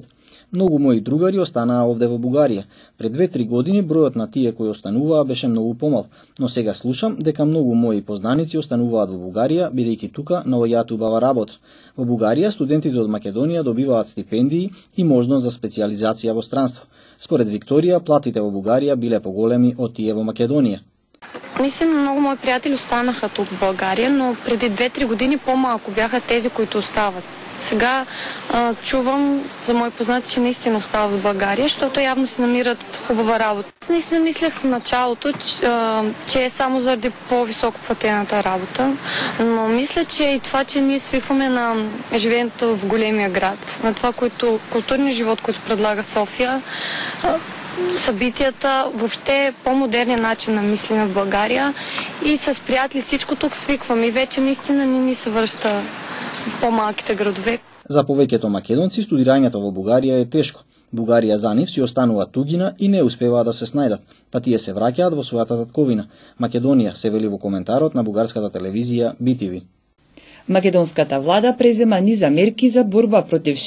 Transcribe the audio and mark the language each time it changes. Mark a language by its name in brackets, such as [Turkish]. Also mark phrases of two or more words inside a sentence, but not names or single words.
[Macedonian] Многу мои другари останаа овде во Бугарија. Пред 2-3 години бројот на тие кои остануваа беше многу помал, но сега слушам дека многу мои познаници остануваат во Бугарија бидејќи тука наоѓаат убава работа. Во Бугарија студентите од Македонија добиваат стипендии и можност за специјализација во странство. Според Викторија, платите во Бугарија биле поголеми од тие во Македонија. [Bulgarian] Наистина многу мои пријатели останаха тук в България, но преди 2-3 години по-малко бяха тези, които остават. Сега чувам за мои познати, че наистина остават в България, защото явно си намират хубава работа. Аз наистина мислех в началото, че е само заради по-високо платената работа, но мисля, че и това, че ние свикваме на живеенето в големия град, на това, културния живот, който предлага София, събитията, въобще по-модерния начин на мислене в България и с приятели всичко тук свикваме и вече наистина не ни се връща в по-малките градове. [Macedonian] За повеќето македонци студирањето во Бугарија е тешко. Бугарија за нив си останува тугина и не успеваат да се снајдат, па тие се враќаат во својата татковина. Македонија, се вели во коментарот на бугарската телевизија BTV. Македонската влада презема низа мерки за борба против